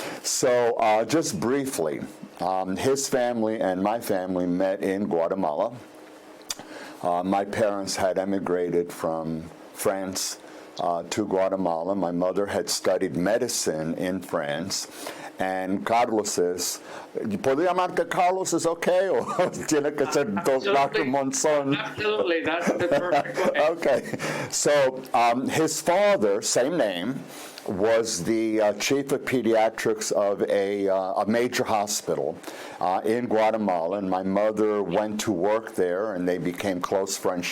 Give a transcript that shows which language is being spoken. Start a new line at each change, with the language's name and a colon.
English: So just briefly, his family and my family met in Guatemala. My parents had emigrated from France to Guatemala. My mother had studied medicine in France. And Carlos is,
Spanish: ¿puedo llamarte Carlos? ¿Es okay? ¿O tiene que ser Dr. Monzon?
English: Absolutely, that's the perfect way. Okay. So his father, same name, was the chief of pediatrics of a major hospital in Guatemala, and my mother went to work there, and they became close friends.